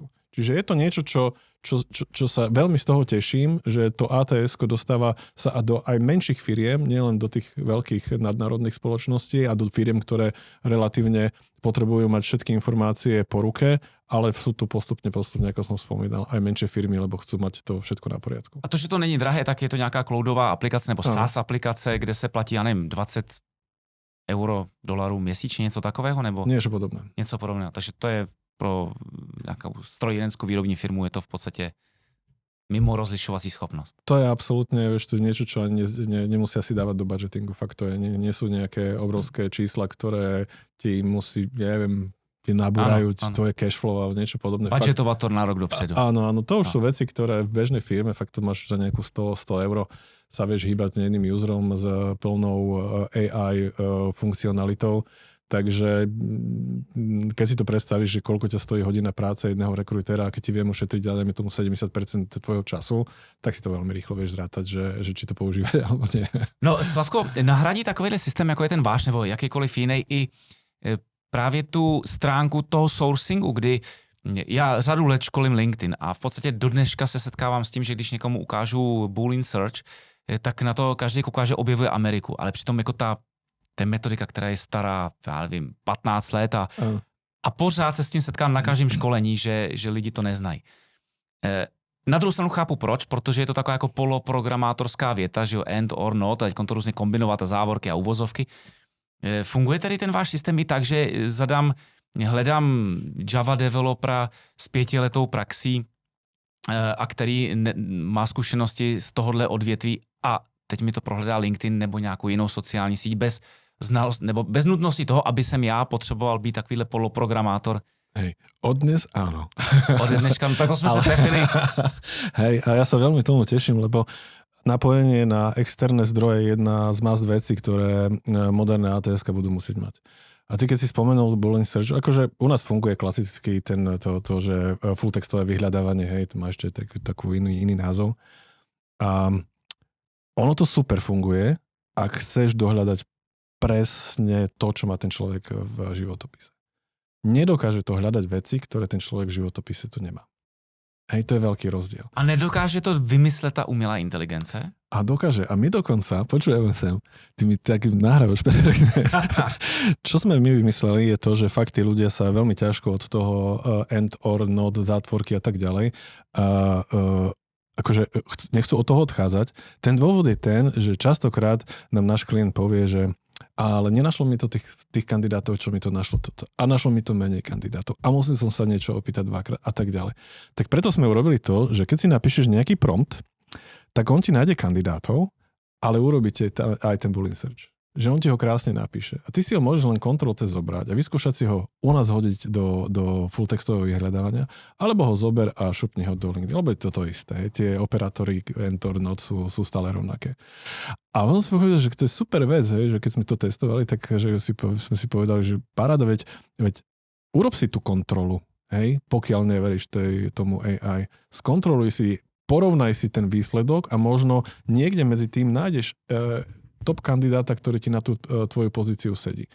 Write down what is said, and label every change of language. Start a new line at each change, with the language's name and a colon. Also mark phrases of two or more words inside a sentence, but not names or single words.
Slovak: Čiže je to niečo, čo sa veľmi z toho teším, že to ATS-ko dostáva sa do aj menších firiem, nielen do tých veľkých nadnárodných spoločností a do firiem, ktoré relatívne potrebujú mať všetky informácie po ruke, ale sú tu postupne, ako som spomínal, aj menšie firmy, lebo chcú mať to všetko na poriadku.
Czech: A to, že to není drahé, tak je to nějaká cloudová aplikace nebo SaaS aplikace, kde se platí, já nevím, 20 euro, dolarů měsíčně, něco takového? Nebo
Slovak: Niečo podobné.
Czech: Něco podobného. Takže to je pro nejakú strojírenskou výrobní firmu je to v podstate mimo rozlišovací schopnosť.
Slovak: To je absolútne, vieš, to je niečo, čo ani nemusia si dávať do budgetingu. Fakt to je, nie sú nejaké obrovské čísla, ktoré ti musí, neviem, ti nabúrajú tvoje cashflow a niečo podobné.
Czech: Budgetovator na rok dopředu.
Slovak: Áno, to už sú veci, ktoré v bežnej firme, fakt to máš za nejakú 100 euro, sa vieš hýbať jedným userom s plnou AI funkcionalitou. Takže keď si to predstavíš, že koľko ťa stojí hodina práce jedného rekruitera a keď ti viem ušetriť, dajme tomu 70% tvojho času, tak si to veľmi rýchlo vieš zrátať, že či to používať alebo nie.
Czech: No Slavko, nahradí takovýhle systém, jako je ten váš nebo jakýkoliv jiný i právě tu stránku toho sourcingu, kdy já řadu let školím LinkedIn a v podstatě do dneška se setkávám s tím, že když někomu ukážu
English: Boolean search,
Czech: tak na to každý kouká, že objevuje Ameriku, ale přitom jako ta metodika, která je stará, já nevím, 15 let a pořád se s tím setkám na každém školení, že lidi to neznají. Na druhou stranu chápu proč, protože je to taková jako poloprogramátorská věta, že jo,
English: and or not,
Czech: a teď to různě kombinovat a závorky a uvozovky. Funguje tedy ten váš systém i tak, že hledám Java developera s 5letou praxí a který má zkušenosti z tohohle odvětví a teď mi to prohledá LinkedIn nebo nějakou jinou sociální síť bez znalost, nebo bez nutnosti toho, aby jsem já potřeboval být takovýhle poloprogramátor.
Slovak: Hej, odnes áno. Od dneška, tak to sme sa trefili. Hej, a ja sa veľmi tomu teším, lebo napojenie na externé zdroje je jedna z must vecí, ktoré moderné ATS-ka budú musieť mať. A ty keď si spomenul
English: Boolean search,
Slovak: akože u nás funguje klasicky to, že full textové vyhľadávanie, hej, to má ešte takú iný názov. A ono to super funguje, ak chceš dohľadať presne to, čo má ten človek v životopise. Nedokáže to hľadať veci, ktoré ten človek v životopise tu nemá. Hej, to je veľký rozdiel.
Czech: A nedokáže to vymyslet ta umělá inteligence?
Slovak: A dokáže. A my dokonca, počujeme sem, ty mi tak nahrávaš. Čo sme my vymysleli je to, že fakt tí ľudia sa veľmi ťažko od toho
English: and or not,
Slovak: zátvorky a tak ďalej, akože nechcú od toho odchádzať. Ten dôvod je ten, že častokrát nám náš klient povie, že ale nenašlo mi to tých kandidátov, čo mi to našlo toto. A našlo mi to menej kandidátov. A musel som sa niečo opýtať dvakrát a tak ďalej. Tak preto sme urobili to, že keď si napíšeš nejaký prompt, tak on ti nájde kandidátov, ale urobíte aj ten
English: Boolean search.
Slovak: Že on ti ho krásne napíše. A ty si ho môžeš len Ctrl-C zobrať a vyskúšať si ho u nás hodiť do full textového vyhľadávania, alebo ho zober a šupni ho do LinkedIn. Lebo je to isté. Tie operátory
English: and or not
Slovak: sú stále rovnaké. A on si povedal, že to je super vec, hej, že keď sme to testovali, tak že sme si povedali, že paráda, veď urob si tú kontrolu, hej, pokiaľ neveríš tomu AI. Skontroluj si, porovnaj si ten výsledok a možno niekde medzi tým nájdeš top kandidáta, ktorý ti na tú tvoju pozíciu sedí.